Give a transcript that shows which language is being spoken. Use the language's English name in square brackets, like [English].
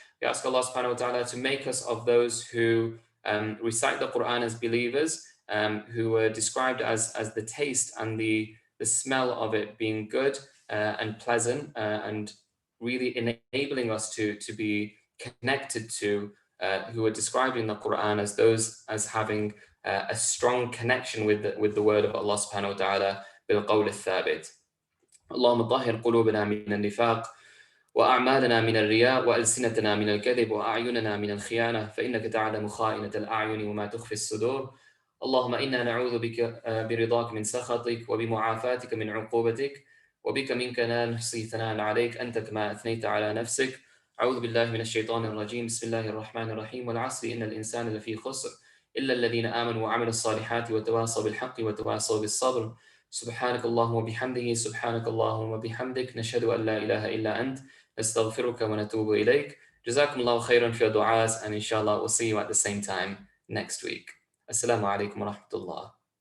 [English] We ask Allah subhanahu wa ta'ala to make us of those who recite the Quran as believers, who were described as the taste and the smell of it being good and pleasant and really enabling us to be connected to, who are described in the Quran as those as having a strong connection with the word of Allah subhanahu wa ta'ala [Arabic] بالقول الثابت. اللهم طهر قلوبنا من النفاق وأعمالنا من الرياء وألسنتنا من الكذب وأعيننا من الخيانة فإنك تعلم خائنة الأعين وما تخفي الصدور. اللهم إنا نعوذ بك برضاك من سخطك وبمعافاتك من عقوبتك وبك منك لا نحصي ثناء عليك أنت كما أثنيت على نفسك. أعوذ بالله من الشيطان الرجيم. بسم الله الرحمن الرحيم. والعصر إن الإنسان لفي خسر إلا الذين آمنوا وعملوا الصالحات وتواصوا بالحق وتواصوا بالصبر. سبحانك اللهم وبحمده سبحانك اللهم وبحمدك نشهد أن لا إله إلا أنت نستغفرك ونتوب إليك. جزاكم الله خيرا [English] for your du'as, and inshallah we'll see you at the same time next week. Assalamu alaikum wa rahmatullah.